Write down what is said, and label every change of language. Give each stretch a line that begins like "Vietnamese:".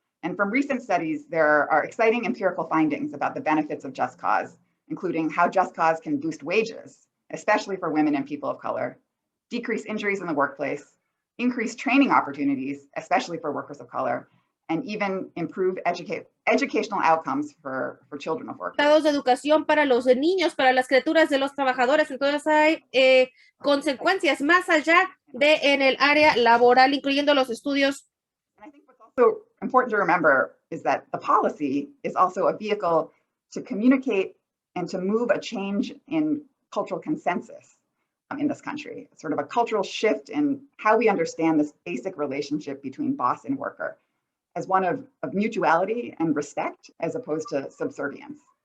English: And from recent studies, there are exciting empirical findings about the benefits of just cause, including how just cause can boost wages, especially for women and people of color, decrease injuries in the workplace, increase training opportunities, especially for workers of color, and even improve educational outcomes for children of workers.
Spanish: De educación para los niños, para las criaturas de los trabajadores, entonces hay consecuencias más allá de en el área laboral, incluyendo los estudios.
English: And I think what's also important to remember is that the policy is also a vehicle to communicate and to move a change in cultural consensus in this country, sort of a cultural shift in how we understand this basic relationship between boss and worker as one of mutuality and respect as opposed to subservience.